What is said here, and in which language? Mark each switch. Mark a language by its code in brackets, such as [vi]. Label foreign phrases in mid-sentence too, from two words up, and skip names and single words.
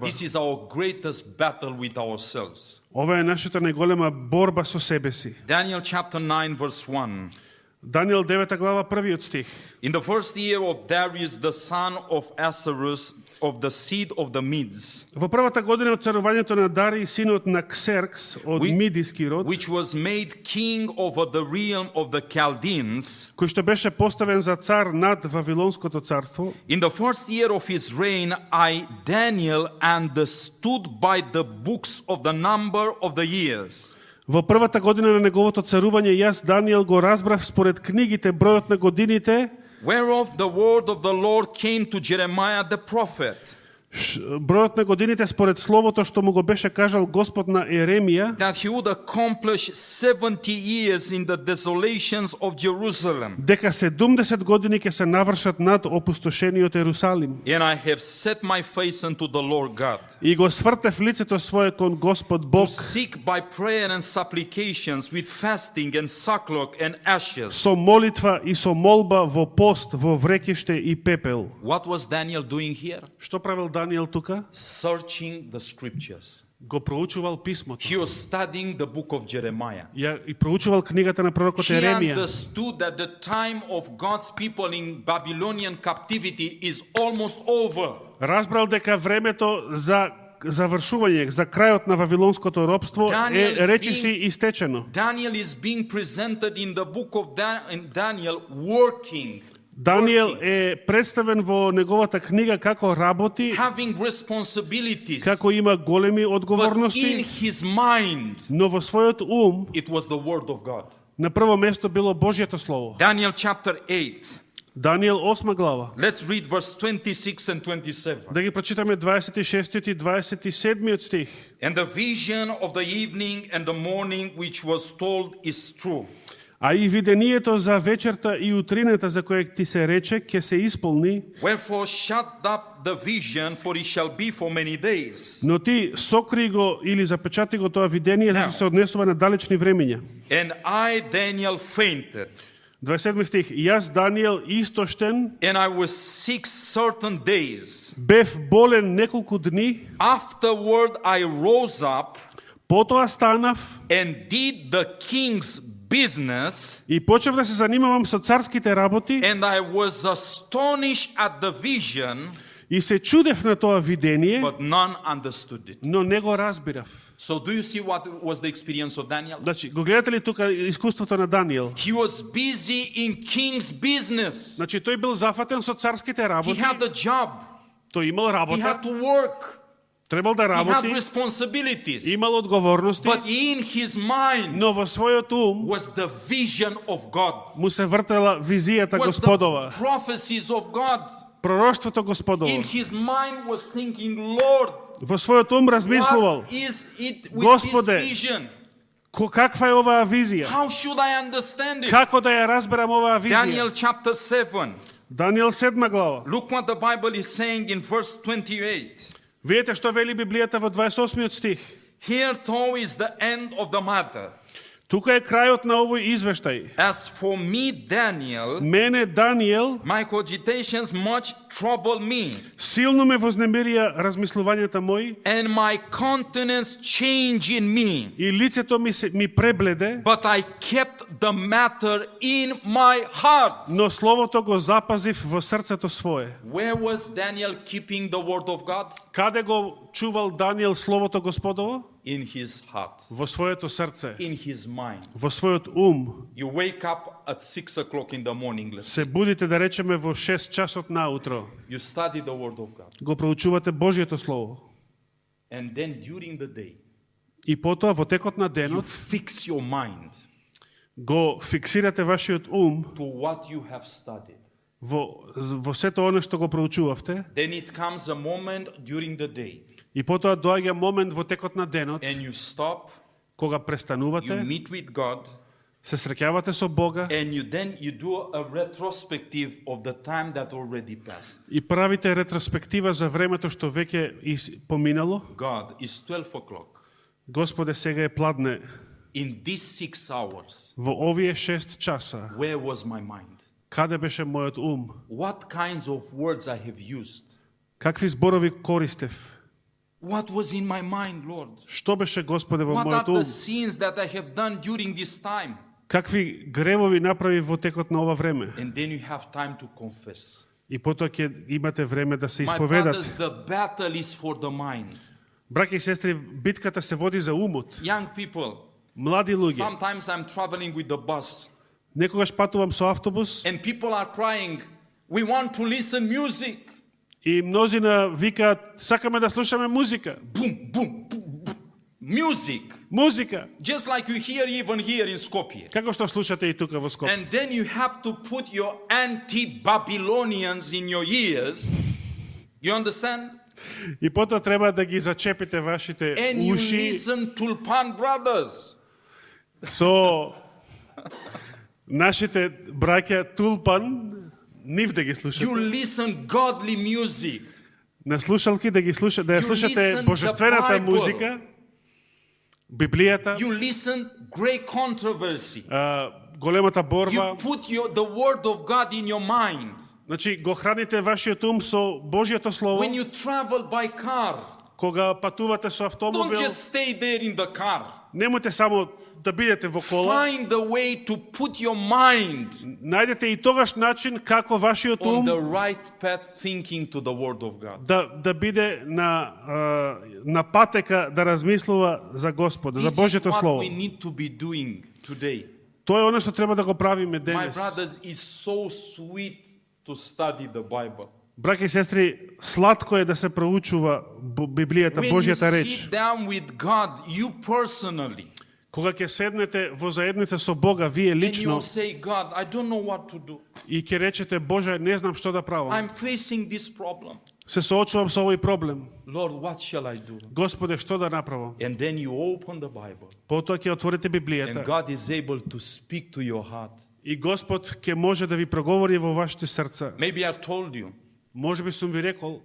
[en] This is our greatest battle with ourselves. [mk] Ова е нашата најголема борба со себе си. [en] Daniel chapter 9 verse 1. [mk] Даниел 9 глава 1 стих. [en] In the first year of Darius the son of Ahasuerus of the seed of the Medes, [mk] Во првата година од царувањето на Дарий, синот на Ксеркс од Мидиски род, [en] which was made king over the realm of the Chaldeans, [mk] кој што беше поставен за цар над Вавилонското царство, [en] in the first year of his reign, I, Daniel, understood by the books of the number of the years. [mk] во првата година на неговото царување, јас, Даниел, го разбрав според книгите бројот на годините, [en] Whereof the word of the Lord came to Jeremiah the prophet, [mk] бројот на годините според словото што му го беше кажал Господ на Еремија, [en] that he would accomplish 70 years in the desolations of Jerusalem. [mk] дека 70 години ќе се навршат над опустошениот Ерусалим. [en] And I have set my face unto the Lord God, [mk] И го свртев лицето свое кон Господ [en] to [mk] Бог [en] seek by prayer and supplications with fasting and sackcloth and ashes. [mk] со молитва и со молба во пост, во врекиште и пепел. [en] What was Daniel doing here? [mk] Што правил Даниел тука? [en] Searching the scriptures. [mk] Го проучувал писмото. [en] He was studying the book of Jeremiah. [mk] Ја и проучувал книгата на пророкот [en] He [mk] Еремија. [en] understood that the time of God's people in Babylonian captivity is almost over. [mk] Разбрал дека времето за завршување, за крајот на вавилонското робство [en] Daniel is [mk] речиси истечено. [en] Daniel is being presented in the book of Daniel working, [mk] Даниел е представен во неговата книга како работи, [en] having responsibilities. [mk] како има големи [en] But in [mk] одговорности, [en] his mind, [mk] но во својот ум [en] it was the word of God. [mk] на прво место било Божјето слово. [en] Daniel chapter 8. [mk] Даниел 8 глава. [en] Let's read verse 26 and 27. [mk] Да ги прочитаме 26 и 27 стих. [en] And the vision of the evening and the morning which was told is true. [mk] А и видението за вечерта и утрината за која ти се рече ќе се исполни, [en] Wherefore shut up the vision, for it shall be for many days. [mk] но ти сокри го или запечати го тоа видение, за да се однесува на далечни времења. [en] And I, Daniel, fainted, [mk] 27 стих. Јас, Даниел, истоштен, [en] and I was sick certain days. [mk] бев болен неколку дни, [en] Afterward I rose up [mk] потоа станав [en] and did the king's business, [mk] и почев да се занимавам со царските работи [en] and I was astonished at the vision, [mk] и се чудев на тоа видение, [en] but none understood it. [mk] но не го разбирав. [en] So do you see what was the experience of Daniel? [mk] Значи, го гледате ли тука искуството на Даниел? [en] He was busy in king's business. [mk] Значи, тој бил зафатен со царските [en] He [mk] работи, [en] had a job. [mk] тој имал [en] He [mk] работа, [en] had to work. [mk] требал да [en] He had [mk] работи, [en] responsibilities. [mk] имал одговорности, [en] But in his mind [mk] но во својот ум [en] was the vision of God. [mk] му се вртела визијата [en] Was [mk] Господова, [en] the prophecies of God. [mk] пророштвото Господово. [en] In his mind was thinking, Lord, [mk] Во својот ум размислувал, [en] what is it with [mk] Господе, [en] this vision? [mk] каква е оваа визија? [en] How should I understand it? [mk] Како да ја разберам оваа [en] Daniel [mk] визија? [en] chapter 7. [mk] Даниел 7 глава. [en] Look what the Bible is saying in verse 28. [mk] Видете што вели Библијата во 28 стих. [en] Here too is the end of the matter. [mk] Тука е крајот на овој извештај. [en] As for me, Daniel, [mk] Мене, Даниел, [en] my cogitations much trouble me, [mk] силно ме вознемирија размислувањата мои [en] and my countenance change in me. [mk] и лицето ми пребледе, [en] But I kept the matter in my heart. [mk] но словото го запазив во срцето свое. [en] Where was Daniel keeping the word of God? [mk] Каде го чувал Даниел словото Господово? [en] In his heart, [mk] Во своето срце, [en] in his mind. [mk] во својот ум. [en] You wake up at 6 o'clock in the morning, let's say. [mk] Се будите, да речеме, во 6 часот наутро. [en] You study the word of God. [mk] Го проучувате Божјето слово. [en] And then during the day, [mk] И потоа во текот на [en] you [mk] денот [en] fix your mind [mk] го фиксирате вашиот ум [en] to what you have studied. [mk] во сето оно што го проучувавте. [en] Then it comes a moment during the day, [mk] И потоа доаѓа момент во текот на денот [en] and you stop, [mk] кога [en] you [mk] престанувате, [en] meet with God, [mk] се среќавате со Бога [en] and you do a retrospective of the time that already passed. [mk] и правите ретроспектива за времето што веќе поминало. [en] God, it's 12 o'clock. [mk] Господе, сега е пладне. [en] In these 6 hours, [mk] Во овие 6 часа, [en] where was my mind? [mk] каде беше мојот ум? [en] What kinds of words I have used? [mk] Какви зборови користев? [en] What was in my mind, Lord? [mk] Што беше, Господе, во [en] What are [mk] мојот [en] the [mk] ум? [en] sins that I have done during this time? [mk] Какви гревови направи во текот на ова време? [en] And then you have time to confess. [mk] И потоа ќе имате време да се [en] My [mk] исповедате. [en] brothers, the battle is for the mind. [mk] Браќа и сестри, битката се води за умот. [en] Young people, [mk] Млади луѓе, [en] sometimes I'm traveling with the bus [mk] некогаш патувам со автобус [en] and people are crying, we want to listen music. [mk] и мнозина викаат, сакаме да слушаме музика. [en] Boom, boom, boom, boom. Music. [mk] Музика. [en] Just like you hear even here in Skopje. [mk] Како што слушате и тука во Скопје. [en] And then you have to put your anti-Babylonians in your ears. You understand? [mk] И потоа треба да ги зачепите вашите [en] And you [mk] уши [en] listen Tulpan brothers. [mk] со нашите браќа Тулпан, нив да ги [en] You [mk] слушате. [en] listen godly music. [mk] На слушалки да ги слушате, да ја [en] You [mk] слушате [en] listen [mk] божествената [en] the Bible. [mk] музика, Библијата, [en] You listen great controversy. [mk] големата [en] You [mk] борба. [en] put the word of God in your mind. [mk] Значи го храните вашиот ум со Божјото слово. [en] When you travel by car, [mk] Кога патувате со [en] don't [mk] автомобил, [en] just stay there in the car. [mk] немојте само да бидете во кола. [en] Find the way to put your mind [mk] Најдете и тогаш начин како вашиот [en] on [mk] ум [en] the right path, thinking to the word of God. [mk] да биде на патека да размислува за Господа, за [en] This is [mk] Божјото [en] what [mk] слово. [en] we need to be doing today. [mk] Тоа е она што треба да го правиме [en] My [mk] денес. [en] brothers, it's so sweet to study the Bible. [mk] Браќа и сестри, сладко е да се проучува Библијата, [en] When you [mk] Божјата реч. [en] sit down with God, you personally, [mk] Кога ќе седнете во заедница со Бога, вие [en] and [mk] лично, [en] you'll say, God, I don't know what to do. [mk] и ќе речете, Боже, не знам што да правам. [en] I'm facing this problem. [mk] Се соочувам со овој проблем. [en] Lord, what shall I do? [mk] Господе, што да направам? [en] And then you open the Bible, [mk] Потоа ќе отворите [en] and [mk] Библијата [en] God is able to speak to your heart. [mk] и Господ ќе може да ви проговори во вашите срца. [en] Maybe I told you [mk] Може би сум ви рекол,